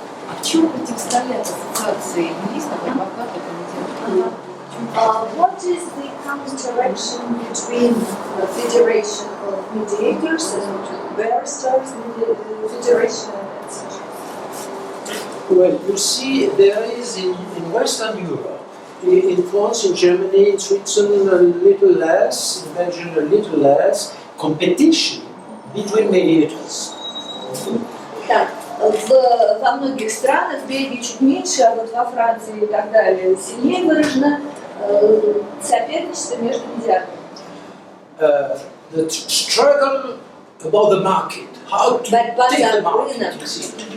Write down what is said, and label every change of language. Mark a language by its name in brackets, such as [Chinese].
[Russian] В чем противостоят ассоциации юристов, адвокатов и медиаторов? [English] What is the counteraction between the Federation of Mediators and barristers, Federation, etc.? Well, you see, there is in Western Europe, in France, in Germany, in Switzerland, a little less, in Belgium, a little less, competition between mediators. [Russian] Так, во многих странах, в Бельгии чуть меньше, а вот во Франции и так далее сильнее выражено соперничество между медиаторами. [English] The struggle about the market, how to take the market, you see.